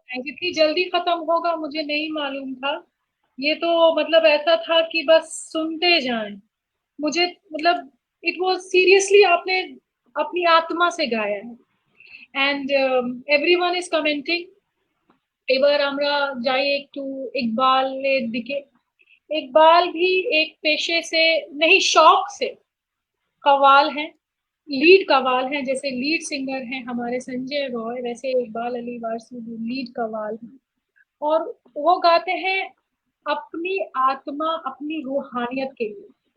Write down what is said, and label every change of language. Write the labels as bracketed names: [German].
[Hindi] इतनी जल्दी खत्म होगा मुझे नहीं मालूम था। ये तो मतलब ऐसा था कि बस सुनते जाएं। मुझे मतलब [English] it was seriously [Hindi] आपने अपनी आत्मा से गाया है। [English] And everyone is commenting. [Bangla] এবার আমরা যাই একটু इकबालेर दिके। [Hindi] इकबाल भी एक पेशे से नहीं, शौक से कव्वाल हैं, लीड कव्वाल हैं। जैसे लीड सिंगर हैं हमारे संजय रॉय, वैसे इकबाल अली वारसी भी लीड कव्वाल हैं। और वो गाते हैं अपनी आत्मा, अपनी रूहानियत के लिए।